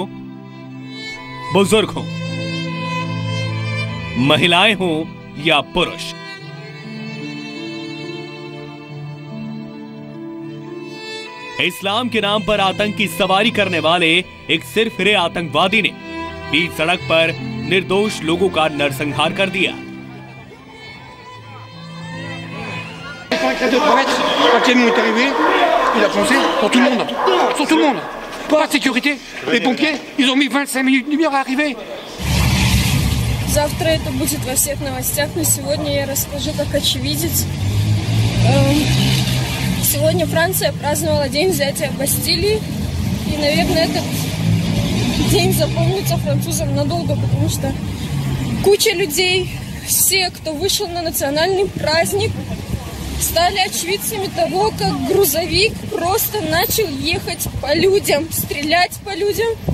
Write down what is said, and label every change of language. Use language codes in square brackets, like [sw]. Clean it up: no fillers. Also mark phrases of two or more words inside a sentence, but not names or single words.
[hi] बच्चे हों, बुजुर्ग हों, महिलाएं हों या पुरुष। इस्लाम के नाम पर आतंक की सवारी करने वाले एक सिरफिरे आतंकवादी ने बीच सड़क पर निर्दोष लोगों का नरसंहार कर दिया। [fr] Un camion est arrivé, il a foncé sur tout le monde, sur tout le monde. Pas de sécurité. Les pompiers, ils ont mis 25 minutes à arriver. [ru] Завтра это будет во всех новостях, но сегодня я расскажу как очевидец. Сегодня Франция праздновала День взятия Бастилии, и, наверное, этот день запомнится французам надолго, потому что куча людей, все, кто вышел на национальный праздник, стали очевидцами того, как грузовик просто начал ехать по людям, стрелять по людям.